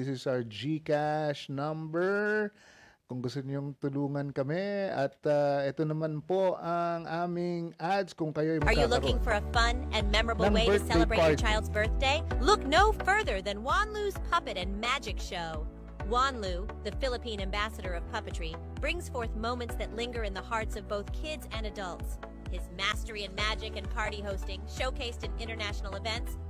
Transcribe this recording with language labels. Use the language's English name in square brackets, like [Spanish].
[English] This is our GCash number. [Filipino] Kung gusto nyo tulungan kami. At ito naman po ang aming ads kung kayo ay [English] Are you looking for a fun and memorable way to celebrate your child's birthday? Look no further than Wanlu's Puppet and Magic Show. Wanlu, the Philippine ambassador of puppetry, brings forth moments that linger in the hearts of both kids and adults. His mastery in magic and party hosting, showcased in international events,